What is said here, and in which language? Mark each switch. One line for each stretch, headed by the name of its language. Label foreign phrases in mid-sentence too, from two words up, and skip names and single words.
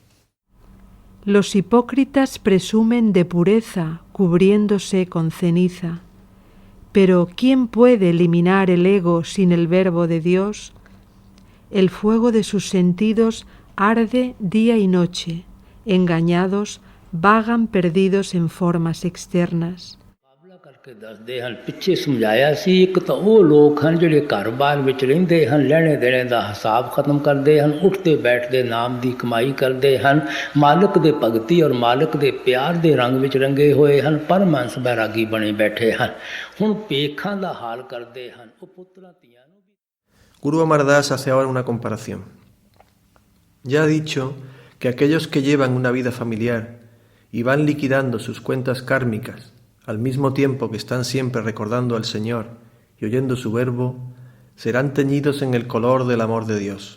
Spanish: Los hipócritas presumen de pureza, cubriéndose con ceniza. Pero ¿quién puede eliminar el ego sin el verbo de Dios? El fuego de sus sentidos arde día y noche. Engañados, vagan perdidos en formas externas.
Punjabi: ਕਰਕੇ ਦੱਸਦੇ ਹਨ ਪਿੱਛੇ ਸਮਝਾਇਆ ਸੀ ਇੱਕ ਤਾਂ ਉਹ ਲੋਕ ਹਨ ਜਿਹੜੇ ਘਰ-ਬਾਰ ਵਿੱਚ ਰਹਿੰਦੇ ਹਨ ਲੈਣੇ ਦੇਣੇ ਦਾ ਹਿਸਾਬ ਖਤਮ ਕਰਦੇ ਹਨ ਉੱਠਦੇ ਬੈਠਦੇ ਨਾਮ ਦੀ ਕਮਾਈ ਕਰਦੇ ਹਨ ਮਾਲਕ ਦੇ ਭਗਤੀ ਔਰ ਮਾਲਕ ਦੇ ਪਿਆਰ ਦੇ ਰੰਗ ਵਿੱਚ ਰੰਗੇ ਹੋਏ ਹਨ ਪਰਮਹੰਸ ਬੈਰਾਗੀ ਬਣੇ ਬੈਠੇ ਹਨ ਹੁਣ ਭੇਖਾਂ ਦਾ ਹਾਲ ਕਰਦੇ ਹਨ ਉਹ ਪੁੱਤਰਾਂ ਧੀਆਂ ਨੂੰ
Spanish: Guru Amar Das hace ahora una comparación. Ya ha dicho que aquellos que llevan una vida familiar y van liquidando sus cuentas kármicas al mismo tiempo que están siempre recordando al Señor y oyendo su verbo, serán teñidos en el color del amor de Dios.